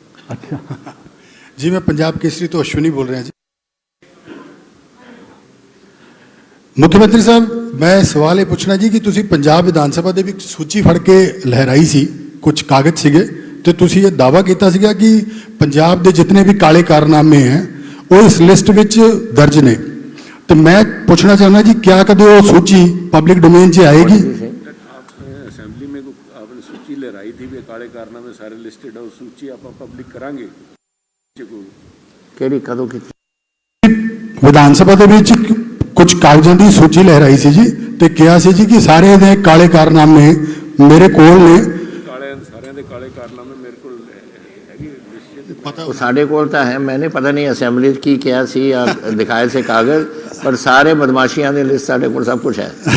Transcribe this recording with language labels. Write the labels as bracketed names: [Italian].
[Hindi] अच्छा जी, मैं पंजाब केसरी तो अश्विनी बोल रहे हैं जी। मुख्यमंत्री साहब, मैं सवाल ये पूछना जी कि [Punjabi] ਤੁਸੀਂ ਪੰਜਾਬ ਵਿਧਾਨ ਸਭਾ ਦੇ ਵਿੱਚ ਸੂਚੀ ਫੜ ਕੇ ਲਹਿਰਾਈ ਸੀ, ਕੁਝ ਕਾਗਜ਼ ਸੀਗੇ ਤੇ ਤੁਸੀਂ ਇਹ ਦਾਅਵਾ ਕੀਤਾ ਸੀਗਾ ਕਿ ਪੰਜਾਬ ਦੇ ਜਿੰਨੇ ਵੀ ਕਾਲੇ ਕਾਰਨਾਮੇ ਹੈ ਉਹ ਇਸ ਲਿਸਟ ਵਿੱਚ ਦਰਜ ਨੇ। ਤੇ ਮੈਂ ਪੁੱਛਣਾ ਚਾਹੁੰਦਾ ਜੀ, ਕਿਆ ਕਦੇ ਉਹ ਸੂਚੀ ਪਬਲਿਕ ਡੋਮੇਨ 'ਚ ਆਏਗੀ? [Hindi] असेंबली में आपने सूची लहराई थी भी काले कारनामे सारे लिस्टेड है, उस सूची आप पब्लिक करांगे [Punjabi] ਕਿਹੜੀ ਕਦੋਂ ਕੀਤੀ? ਵਿਧਾਨ ਸਭਾ ਦੇ ਵਿੱਚ ਕੁਝ ਕਾਗਜ਼ਾਂ ਦੀ ਸੂਚੀ ਲਹਿਰਾਈ ਸੀ ਜੀ ਤੇ ਕਿਹਾ ਸੀ ਜੀ ਕਿ ਸਾਰੇ ਦੇ ਕਾਲੇ ਕਾਰਨਾਮੇ ਮੇਰੇ ਕੋਲ ਨੇ। ਕਾਲੇ ਸਾਰਿਆਂ ਦੇ ਕਾਲੇ ਕਾਰਨਾਮੇ ਮੇਰੇ ਕੋਲ ਹੈਗੀ ਲਿਸਟ ਪਤਾ ਉਹ ਸਾਡੇ ਕੋਲ ਤਾਂ ਹੈ, ਮੈंने ਪਤਾ ਨਹੀਂ ਅਸੈਂਬਲੀ 'ਚ ਕੀ ਕਿਹਾ ਸੀ ਜਾਂ ਦਿਖਾਏ ਸੇ ਕਾਗਜ਼, ਪਰ ਸਾਰੇ ਬਦਮਾਸ਼ੀਆਂ ਦੀ ਲਿਸਟ ਸਾਡੇ ਕੋਲ ਸਭ ਕੁਝ ਹੈ।